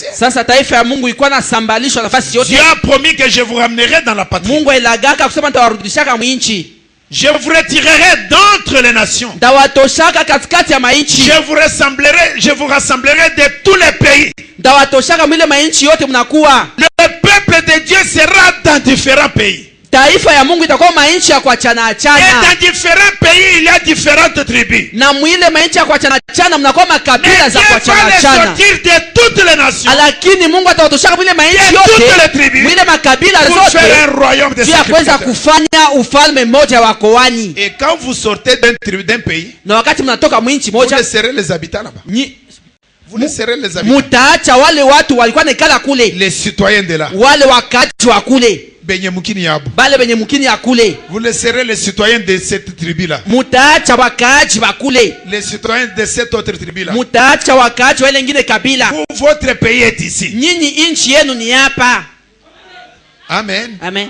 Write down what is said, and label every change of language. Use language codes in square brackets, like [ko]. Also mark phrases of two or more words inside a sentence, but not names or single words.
[fr] Dieu a promis que je vous ramènerai dans la patrie. Je vous retirerai d'entre les nations. Je vous rassemblerai de tous les pays. Le peuple de Dieu sera dans différents pays. [sw] Taifa ya Mungu itakuwa mainchi ya kuachana achana. [fr] Et dans différents pays il y a différentes tribus. [sw] Na mwile mainchi ya kuachana achana mnakuwa makabila za kuachana achana. [fr] Sortir de toutes les nations. [sw] Lakini Mungu atawatoshaka mwile mainchi yote. Mwile makabila zote. [fr] Pour faire un royaume de sacrificateurs. [sw] Kuweza kufanya ufalme mmoja wa koani. [fr] Et quand vous sortez d'un pays, [sw] na wakati mnatoka mwinchi moja, [fr] vous laisserez les habitants là-bas. Vous laisserez les habitants. [sw] Mutaacha wale watu walikuwa nekala kule. [fr] Les citoyens de là. [sw] Wale wakaji wa kule. [fr] Vous laisserez les citoyens de cette tribu là. Les citoyens de cette autre tribu là. Votre pays est ici. Amen. Amen.